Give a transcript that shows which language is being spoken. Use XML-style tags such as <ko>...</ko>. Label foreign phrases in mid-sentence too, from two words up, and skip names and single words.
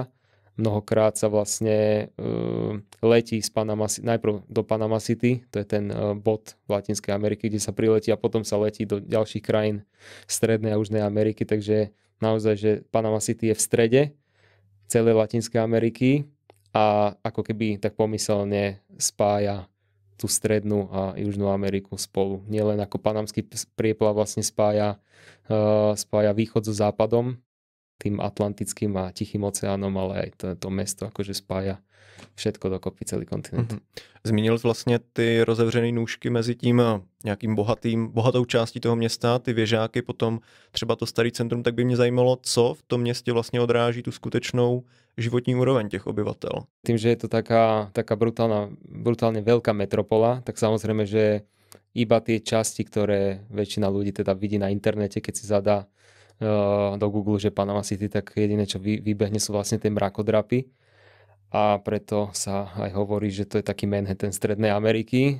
<sk>Mnohokrát sa vlastne letí z najprv do Panama City, to je ten bod v Latinskej Ameriky, kde sa priletí a potom sa letí do ďalších krajín Strednej a Južnej Ameriky, takže naozaj, že Panama City je v strede celej Latinskej Ameriky a ako keby tak pomyselne spája tú Strednú a Južnú Ameriku spolu. Nielen ako panamský prieplav vlastne spája východ so západom, tým Atlantickým a Tichým oceánom, ale aj to mesto akože spája všetko dokopy, celý kontinent.</sk> <cs>Zmínil jsi vlastně ty rozevřené nůžky mezi tím nějakým bohatou částí toho města, ty věžáky, potom třeba to starý centrum, tak by mě zajímalo, co v tom městě vlastně odráží tu skutečnou životní úroveň těch obyvatel.</cs> <sk>Tým, že je to taká brutálne veľká metropola, tak samozrejme, že iba tie časti, ktoré väčšina ľudí teda vidí na internete, keď si zadá do Google, že Panama City, tak jediné, čo vybehne, sú vlastne tie mrakodrapy. A preto sa aj hovorí, že to je taký Manhattan Strednej Ameriky.</sk>